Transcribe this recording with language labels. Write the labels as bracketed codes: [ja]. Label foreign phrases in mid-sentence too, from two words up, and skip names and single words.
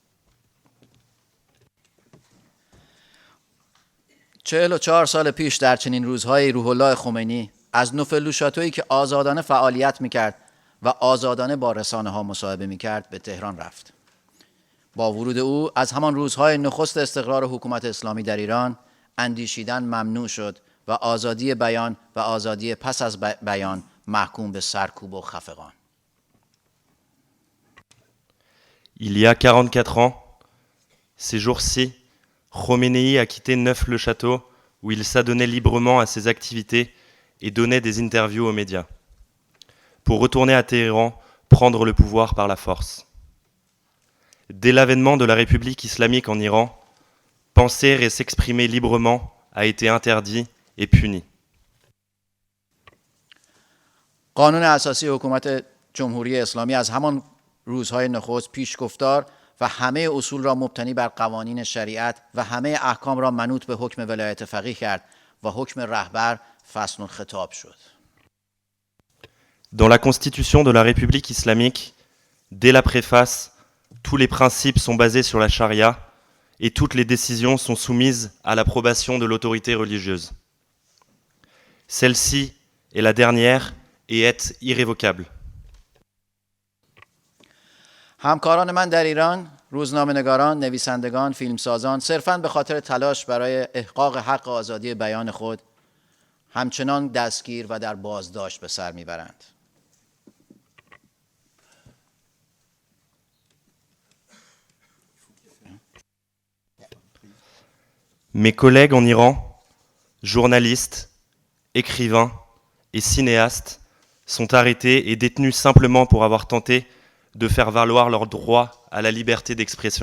[fa] 44 سال پیش در چنین روزهای روح الله خمینی از نوفلوشاتویی که آزادانه فعالیت میکرد و آزادانه با رسانه ها مصاحبه میکرد به تهران رفت. با ورود او از همان روزهای نخست استقرار حکومت اسلامی در ایران اندیشیدن ممنوع شد و آزادی بیان و آزادی پس از بیان محکوم به سرکوب و خفقان. [fr] Il y a 44 ans, ces jours-ci, Khomeini a quitté Neuf-le-Château où il s'adonnait librement à ses activités et donnait des interviews aux médias, pour retourner à Téhéran, prendre le pouvoir par la force. Dès l'avènement de la République islamique en Iran, penser et s'exprimer librement a été interdit et puni. [fa] قانون اساسی حکومت جمهوری اسلامی از همان روزهای نخست پیشگفتار و همه اصول را مبتنی بر قوانین شریعت و همه احکام را منوط به حکم ولایت فقیه کرد و حکم رهبر فصل الخطاب شد. [fr] Dans la constitution de la République islamique, dès la préface, tous les principes sont basés sur la charia et toutes les décisions sont soumises à l'approbation de l'autorité religieuse. Celle-ci est la dernière et est irrévocable. [fa] همکاران من در ایران، روزنامه‌نگاران، نویسندگان، فیلمسازان، صرفاً به خاطر تلاش برای احقاق حق آزادی بیان خود، همچنان دستگیر و در بازداشت به سر میبرند. [fr] Mes collègues en Iran, journalistes, écrivains et cinéastes, sont arrêtés et détenus simplement pour avoir tenté de faire valoir leur droit à la liberté d'expression.